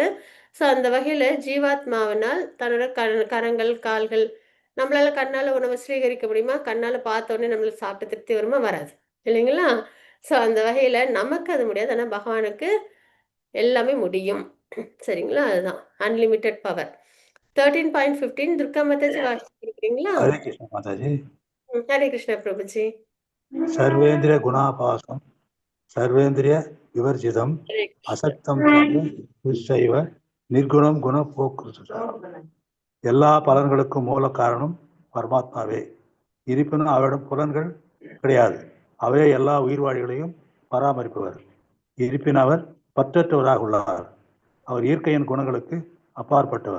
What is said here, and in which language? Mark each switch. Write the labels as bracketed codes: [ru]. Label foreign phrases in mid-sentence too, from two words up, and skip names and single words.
[ta] ஸோ அந்த வகையில ஜீவாத்மாவினால் தன்னோட கரங்கள், கால்கள் நம்மளால கண்ணால உணவ சுவீகரிக்க முடியுமா? கண்ணால பார்த்த உடனே நம்மளுக்கு சாப்பிட்டு திருப்தி வருமா? வராது. இல்லைங்களா? ஸோ அந்த வகையில நமக்கு அது முடியாது. ஆனா பகவானுக்கு எல்லாமே முடியும். சரிங்களா? அதுதான். [en] unlimited power. [ta] 13.15 துர்கா மாதாஜி வாசிக்கிறீங்களா? [hi] हरे कृष्ण माता जी। [ta] ஹரே கிருஷ்ணா பிரபுஜி. [sa] सर्वेन्द्रिय गुणापासम सर्वेन्द्रिय विवर्जितम [ta] ஹரே கிருஷ்ணா. [sa] असक्तम् तुष्टैव निर्गुणम् गुण भोक्कु. [ta] எல்லா பலன்களுக்கும் மூல காரணம் பரமாத்மாவே. இருப்பினும் அவரிடம் புலன்கள் கிடையாது. அவரே எல்லா உயிர்வாழிகளையும் பராமரிப்பவர். இருப்பினும் அவர் பற்றற்றவராக உள்ளார். அவர் இயற்கையின் குணங்களுக்கு அப்பாற்பட்டவர்.